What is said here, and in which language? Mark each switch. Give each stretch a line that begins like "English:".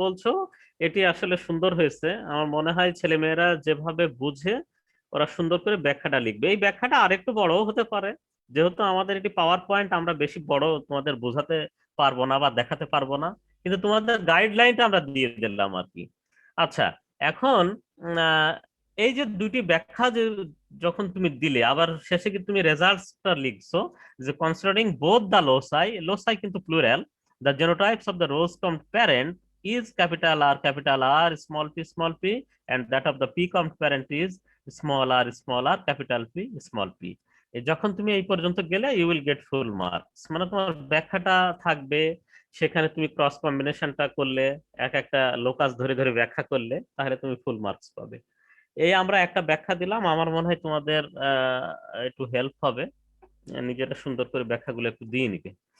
Bangla: বলছো এটি আসলে সুন্দর হয়েছে। আমার মনে হয় ছেলেমেয়েরা যেভাবে বুঝে ওরা সুন্দর করে ব্যাখ্যাটা লিখবে। এই ব্যাখ্যাটা আরেকটু বড় হতে পারে, যেহেতু আমাদের এটি পাওয়ার পয়েন্ট, আমরা বেশি বড় তোমাদের বোঝাতে পারবো না বা দেখাতে পারবো না, কিন্তু তোমাদের গাইডলাইনটা আমরা দিয়ে দিলাম আর কি। আচ্ছা, এখন এই যে দুটি ব্যাখ্যা যে যখন তুমি দিলে, আবার শেষে কি তুমি রেজাল্টসটা লিখছো যে কনসিডারিং বোথ দ্য লোসাই, লোসাই কিন্তু plural,
English: the genotypes of the rose combed parent is capital R, small p, and that of the p combed parent is small r, capital P, small p.
Bangla: যখন তুমি এই পর্যন্ত গেলে
English: you will get full marks,
Bangla: মানে তোমার ব্যাখ্যাটা থাকবে, সেখানে তুমি ক্রস কম্বিনেশনটা করলে, এক একটা লোকাস ধরে ধরে ব্যাখ্যা করলে, তাহলে তুমি ফুল মার্কস পাবে। এই আমরা একটা ব্যাখ্যা দিলাম, আমার মনে হয় তোমাদের একটু হেল্প হবে, নিজেরা সুন্দর করে ব্যাখ্যাগুলো একটু দিয়ে নিবে।